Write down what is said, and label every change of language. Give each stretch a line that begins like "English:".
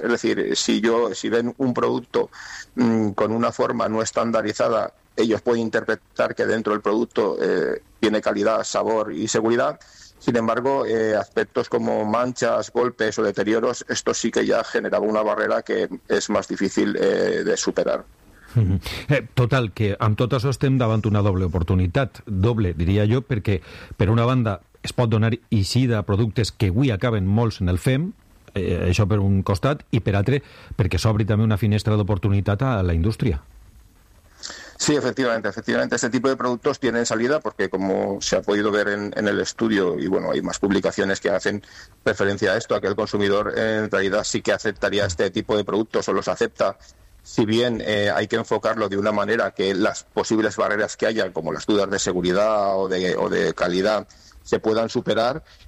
Spanish: Es decir, si ven un producto con una forma no estandarizada, ellos pueden interpretar que dentro del producto tiene calidad, sabor y seguridad. Sin embargo, aspectos como manchas, golpes o deterioros, esto sí que ya generaba una barrera que es más difícil de superar.
Catalan: Total, que amb tot això estem davant una doble oportunitat. Doble, diria jo, perquè per una banda es pot donar eixida a productes que avui acaben molts en el FEM, això per un costat, i per altre perquè s'obri també una finestra d'oportunitat a la indústria.
Spanish: Sí, efectivamente, este tipo de productos tienen salida porque, como se ha podido ver en el estudio, y bueno, hay más publicaciones que hacen referencia a esto, a que el consumidor en realidad sí que aceptaría este tipo de productos o los acepta, si bien hay que enfocarlo de una manera que las posibles barreras que haya, como las dudas de seguridad o de calidad, se puedan superar.